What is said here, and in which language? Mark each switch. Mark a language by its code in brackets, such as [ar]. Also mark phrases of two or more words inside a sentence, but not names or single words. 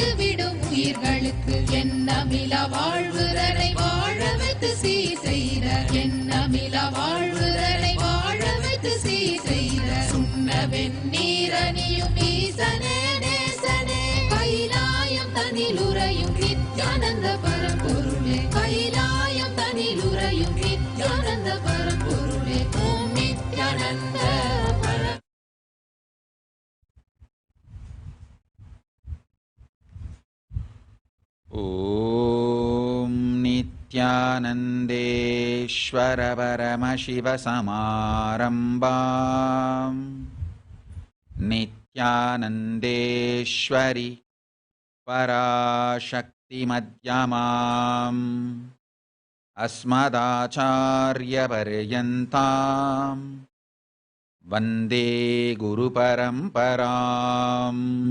[ta] விடும் உயிர்களுக்கு, எண்ணமிலா வாழ்வுரனை வாழ வைத்து சீர் செய்த, எண்ணமிலா வாழ்வுரனை வாழ வைத்து சீர் செய்த, சுண்ண வெந்நீரணியும் ஈசனே நேசனே, கைலாயம் தனிலுறையும் நித்யானந்த பரம்பொருளே, கைலாயம் தனிலுறையும் நித்யானந்த பரம்பொருளே. [sa] ॐ नित्यानन्द पर ॐ नित्यानन्देश्वर परमशिवसमारम्भाम् नित्यानन्देश्वरि पराशक्तिमध्यमाम् अस्मदाचार्यपर्यन्ताम् वन्दे गुरुपरम्पराम्